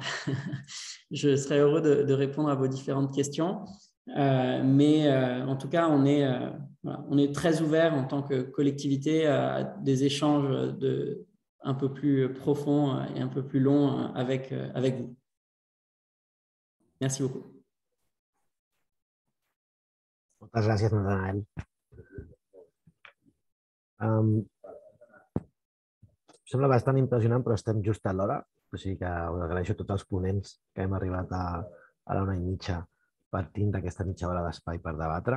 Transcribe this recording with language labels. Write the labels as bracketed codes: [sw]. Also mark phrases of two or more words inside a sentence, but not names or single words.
[fr] Je serais heureux de répondre à vos différentes questions. Mais en tout cas, on est très ouvert en tant que collectivité à des échanges un peu plus profonds et un peu plus longs avec vous. Merci beaucoup. [ca] Moltes gràcies, Nathanael. Sembla bastant impressionant, però estem just a l'hora. O sigui que us agraeixo a tots els ponents que hem arribat a l'1 i mitja per tindre aquesta mitja hora d'espai per debatre.